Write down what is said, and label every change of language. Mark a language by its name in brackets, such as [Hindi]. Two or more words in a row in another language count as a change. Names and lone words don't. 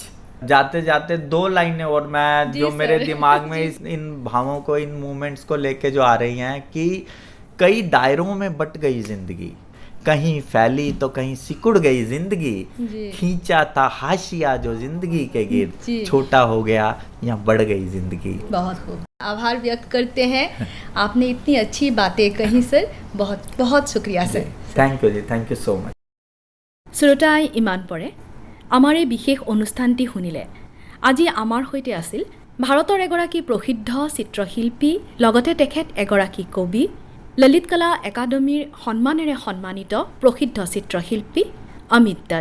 [Hindi] जाते जाते 2 लाइनें और मैं जो मेरे दिमाग में इन भावों को, इन मूवमेंट्स को लेके जो आ रही हैं कि कई दायरों में बट गई जिंदगी, कहीं फैली तो कहीं सिकुड़ गई जिंदगी, जी। खींचा था हाशिया जो जिंदगी के जी। गिर्द, छोटा हो गया या बढ़ गई जिंदगी। बहुत खूब, आभार व्यक्त करते हैं, आपने इतनी अच्छी बातें कही सर, बहुत बहुत शुक्रिया सर। [English] thank you जी, thank you so much. [Assamese] শ্ৰোতাই ইমান পৰে আমাৰ এই বিশেষ অনুষ্ঠানটি শুনিলে। আজি আমাৰ সৈতে আছিল ভাৰতৰ এগৰাকী প্ৰসিদ্ধ চিত্ৰশিল্পী, লগতে তেখেত এগৰাকী কবি, ললিত কলা একাডেমীৰ সন্মানেৰে সন্মানিত প্ৰসিদ্ধ চিত্ৰশিল্পী অমিত দত্ত।